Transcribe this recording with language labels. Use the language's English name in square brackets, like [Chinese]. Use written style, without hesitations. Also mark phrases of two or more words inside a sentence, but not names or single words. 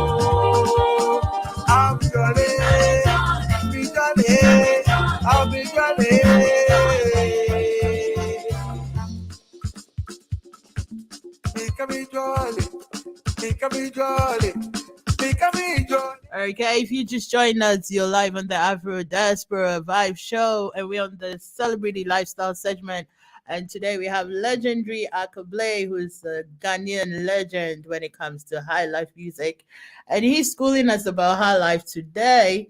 [English] I'm jolly, be jolly, I'll be jolly. Make me jolly, make me jolly. Okay, if you just joined us, you're live on the Afro Diaspora Vibe Show, and we're on the Celebrity Lifestyle segment. And today we have legendary Akablay, who's a Ghanaian legend when it comes to high life music, and he's schooling us about high life today.